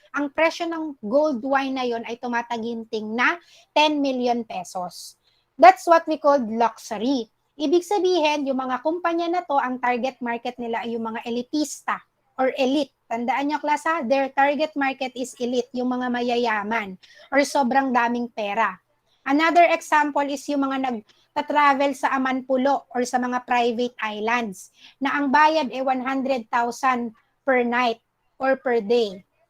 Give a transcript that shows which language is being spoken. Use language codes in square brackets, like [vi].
[tl] Ang presyo ng gold wine na yon ay tumataginting na 10 million pesos. [en] That's what we call luxury. [tl] Ibig sabihin, yung mga kumpanya na to, ang target market nila ay yung mga elitista or elite. Tandaan niyo, class, ha? [en] Their target market is elite, [tl] yung mga mayayaman or sobrang daming pera. [en] Another example is [tl] yung mga nagta-travel sa Amanpulo or sa mga private islands na ang bayad ay 100,000 per night or per day.